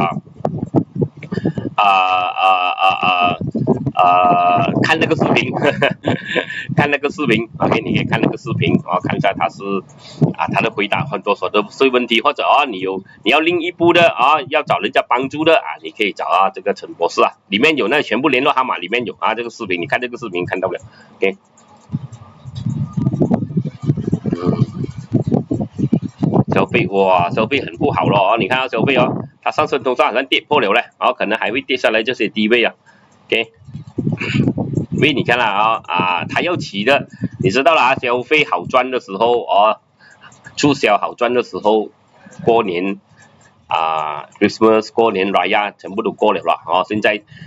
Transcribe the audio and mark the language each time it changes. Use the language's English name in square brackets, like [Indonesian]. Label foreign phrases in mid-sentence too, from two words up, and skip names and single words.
[Chinese] 看那個視頻看那個視頻 OK， 你可以看那個視頻看一下他是他的回答很多所得稅問題，或者你要另一步的要找人家幫助的你可以找這個陳博士裡面有那全部聯絡號碼，裡面有這個視頻，你看這個視頻看到了 OK。消費很不好了你看消費它上升通道好像跌破了可能還會跌下來這些低位OK， 因為你看它要起的，你知道消費好賺的時候促銷好賺的時候，過年Christmas 過年 Raya 全部都過了現在